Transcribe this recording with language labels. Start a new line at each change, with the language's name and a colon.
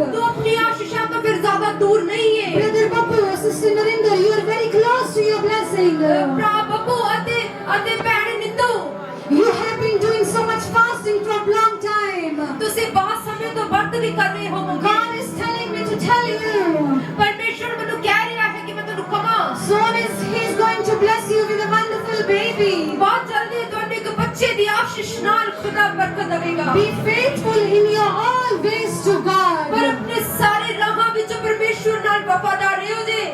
Punjabi: ਤੂੰ ਆਪਣੀ ਆਸ਼ੀਸ਼ਾਂ ਤੋਂ ਫਿਰ ਜ਼ਿਆਦਾ ਦੂਰ ਨਹੀਂ ਹੈ।
English: Brother Babu, Sister Narinder, you are very close to your blessing.
Punjabi: ਭਰਾ ਬੱਬੂ ਅਤੇ ਭੈਣ ਨਿੰਦੂ
English: You have been doing so much fasting from long time.
Punjabi: ਤੁਸੀਂ ਬਹੁਤ ਸਮੇਂ ਤੋਂ ਵਰਤ ਵੀ ਕਰ ਰਹੇ ਹੋਵੋਗੇ।
English: God is telling me to tell you.
Punjabi: ਪਰਮੇਸ਼ਵਰ ਮੈਨੂੰ ਕਹਿ ਰਿਹਾ ਹੈ ਕਿ ਮੈਂ ਤੁਹਾਨੂੰ ਕਹਾਂ
English: Soon He is going to bless you with a wonderful baby.
Punjabi: ਬਹੁਤ ਜਲਦੀ ਤੁਹਾਨੂੰ ਇੱਕ ਬੱਚੇ ਦੀ ਆਸ਼ੀਸ਼ ਨਾਲ ਖੁਦਾ ਬਰਕਤ ਦੇਵੇਗਾ।
English: Be faithful in your all ways to God.
Punjabi: ਪਰ ਆਪਣੇ ਸਾਰੇ ਰਾਹਾਂ ਵਿੱਚ ਪਰਮੇਸ਼ਵਰ ਨਾਲ ਵਫਾਦਾਰ ਰਹੋ ਜੀ।